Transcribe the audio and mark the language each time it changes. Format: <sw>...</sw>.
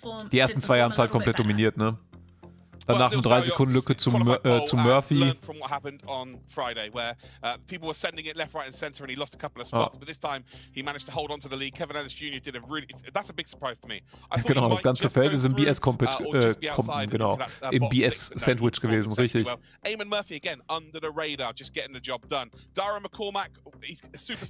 <de>Die ersten 2 haben es halt komplett dominiert, ne? Danach eine 3 Sekunden Lücke zu Murphy.</de> <en>From what happened on Friday, where people were sending it left, right, and center, and he lost a couple of spots. But this time, he managed to hold on to the lead. Kevin Ennis Jr. did a really. That's a big surprise to me.</en> <de>Genau, das ganze Feld ist im BS-Sandwich gewesen, richtig.</de> <en>Eamon Murphy again under the radar, just getting the job done. Dara McCormack, he's a superstar.</en>